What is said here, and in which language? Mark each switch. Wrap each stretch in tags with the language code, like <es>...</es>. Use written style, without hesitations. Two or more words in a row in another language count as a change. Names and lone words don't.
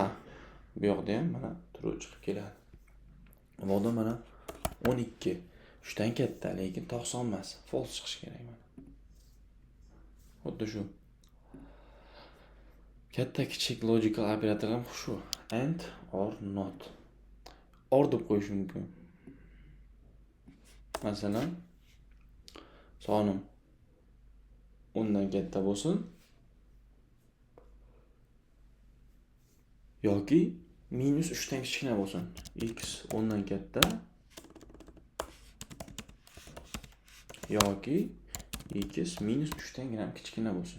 <uz>Bu yoqda ham mana true chiqib keladi. Moda mana 12 3 dan katta, lekin 90 emas. False chiqish kerak mana. Xuddi shu. Katta kichik logical operator ham shu.</uz> <en>And or not.</en> <uz>Or deb qo'yish mumkin. Masalan, sonim 10 dan katta bo'lsin yoki minus 3 dan kichkina bo'lsin. X 10 dan katta yoki x minus 3 dan gram kichkina bo'lsin.</uz>